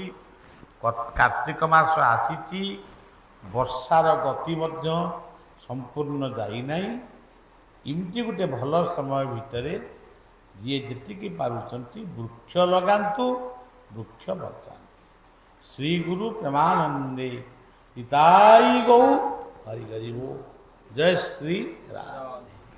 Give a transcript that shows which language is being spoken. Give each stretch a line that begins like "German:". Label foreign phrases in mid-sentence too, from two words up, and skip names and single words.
Odia: କାର୍ତ୍ତିକ ମାସ ଆସିଛି, ବର୍ଷାର ଗତି ମଧ୍ୟ ସମ୍ପୂର୍ଣ୍ଣ ଯାଇନାହିଁ। ଏମିତି ଗୋଟେ ଭଲ ସମୟ ଭିତରେ ଯିଏ ଯେତିକି ପାରୁଛନ୍ତି ବୃକ୍ଷ ଲଗାନ୍ତୁ, ବୃକ୍ଷ ବଚାନ୍ତୁ।
Bangla: শ্রী গুরু প্রেমানন্দে ইতাই গৌ হরি হরি বোল।
Hindi: जय श्री राम।